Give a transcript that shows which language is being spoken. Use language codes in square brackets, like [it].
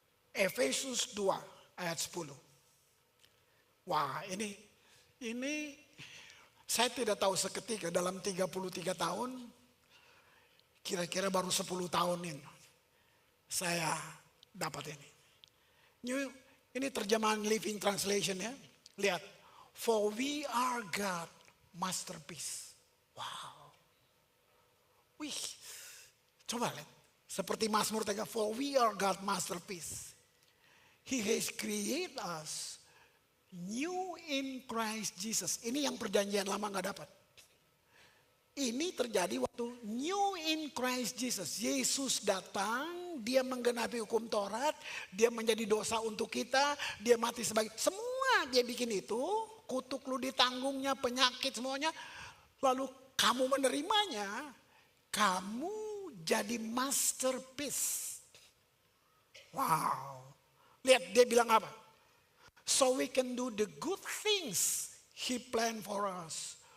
[id] Efesus 2 ayat 10. Wah, ini saya tidak tahu seketika dalam 33 tahun, kira-kira baru 10 tahun ini saya dapat ini. Ini terjemahan Living Translation ya. Lihat. [en] For we are God masterpiece. [id] Wow. Wih. Coba lihat. Seperti Mazmur 3. [en] For we are God masterpiece. He has created us new in Christ Jesus. [id] Ini yang perjanjian lama gak dapat. Ini terjadi waktu [en] new in Christ Jesus. [id] Yesus datang, dia menggenapi hukum Taurat, dia menjadi dosa untuk kita, dia mati sebagai, semua dia bikin itu, kutuk lu ditanggungnya, penyakit semuanya, lalu kamu menerimanya, kamu jadi masterpiece. Wow. Lihat dia bilang apa? [en] So we can do the good things He planned for us.